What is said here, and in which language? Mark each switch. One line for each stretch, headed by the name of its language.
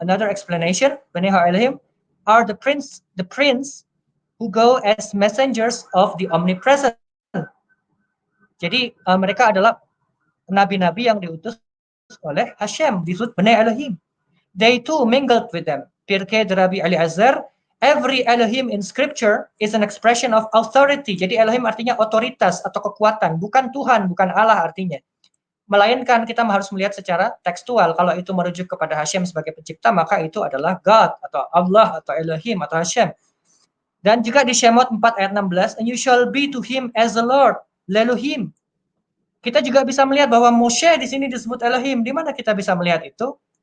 English: Another explanation, Bene Ha'elahim are the prince who go as messengers of the omnipresent.
Indonesian: Jadi mereka adalah nabi-nabi yang diutus oleh Hashem, disebut Bnei Elohim.
English: They too mingled with them. Pirkei Rabbi Eliezer, every Elohim in scripture is an expression of authority.
Indonesian: Jadi Elohim artinya otoritas atau kekuatan, bukan Tuhan, bukan Allah artinya. Melainkan kita harus melihat secara tekstual. Kalau itu merujuk kepada Hashem sebagai pencipta, maka itu adalah God atau Allah atau Elohim atau Hashem. Dan juga di Shemot 4 ayat 16,
English: and you shall be to him as the Lord, Lelohim.
Indonesian: Kita juga bisa melihat bahwa Moshe di sini disebut Elohim. Di mana kita bisa melihat itu?